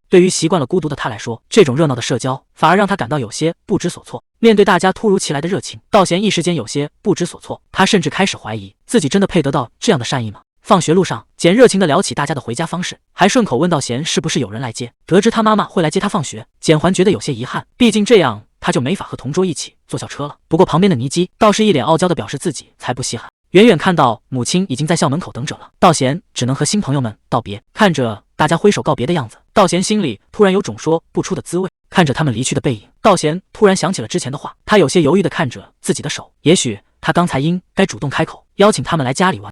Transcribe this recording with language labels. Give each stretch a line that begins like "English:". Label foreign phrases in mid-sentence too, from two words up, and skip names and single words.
Chinese: 對於習慣了孤獨的他來說，這種熱鬧的社交反而讓他感到有些不知所措。面對大家突如其來的熱情，道賢一時間有些不知所措，他甚至開始懷疑自己真的配得到這樣的善意嗎？放學路上，簡熱情地聊起大家的回家方式，還順口問道賢是不是有人來接。得知他媽媽會來接他放學，簡還覺得有些遺憾，畢竟這樣他就沒法和同桌一起坐校車了。不過旁邊的倪姬倒是一臉傲嬌地表示自己才不稀罕。遠遠看到母親已經在校門口等着了，道賢只能和新朋友們道別。看着大家揮手告別的樣子，道賢心裡突然有種說不出的滋味。看着他們離去的背影，道賢突然想起了之前的話，他有些猶豫地看着自己的手，也許他剛才應該主動開口邀請他們來家裡玩。